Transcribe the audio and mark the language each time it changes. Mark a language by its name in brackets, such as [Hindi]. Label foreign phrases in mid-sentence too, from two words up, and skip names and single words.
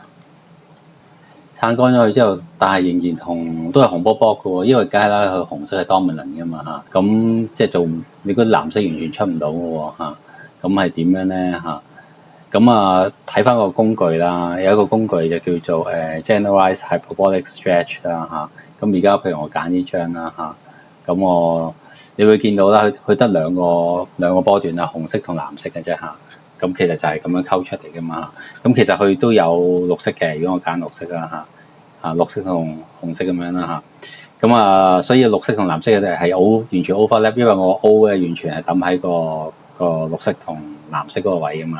[Cantonese] 撐乾咗佢之後，但係仍然都係紅卜卜嘅喎，因為梗係啦，佢紅色係 dominant 嘅嘛嚇，咁即係做你嗰啲藍色完全出唔到嘅喎嚇，咁係點樣咧嚇？咁睇翻個工具啦，有一個工具就叫做 [English] generalized hyperbolic stretch [Cantonese] 啦嚇，咁而家譬如我揀呢張啦嚇，咁你會見到啦，佢得兩個波段啦，紅色同藍色嘅啫嚇。咁其實就係咁樣溝出嚟嘅嘛，咁其實佢都有綠色嘅，如果我揀綠色啦嚇，綠色同紅色咁樣啦嚇，咁所以綠色同藍色嘅係完全 overlap，因為我 O 咧完全係抌喺個綠色同藍色嗰個位嘅嘛。